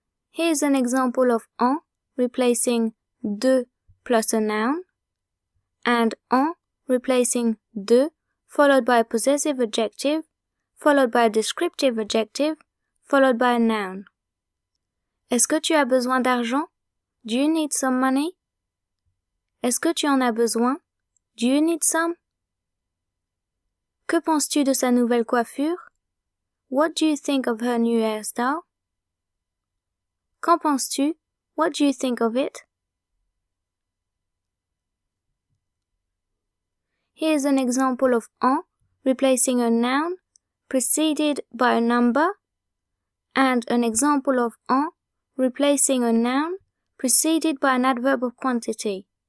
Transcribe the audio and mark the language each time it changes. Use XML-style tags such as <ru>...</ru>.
<en>Here's an example of en replacing de plus a noun, and en replacing de followed by a possessive adjective, followed by a descriptive adjective, followed by a noun.</en> <fr>Est-ce que tu as besoin d'argent?</fr> <en>Do you need some money?</en> <fr>Est-ce que tu en as besoin?</fr> <en>Do you need some?</en> <fr>Que penses-tu de sa nouvelle coiffure?</fr> <en>What do you think of her new hairstyle?</en> <fr>Qu'en penses-tu?</fr> <en>What do you think of it? Here's an example of en replacing a noun preceded by a number, and an example of en replacing a noun preceded by an adverb of quantity.</en>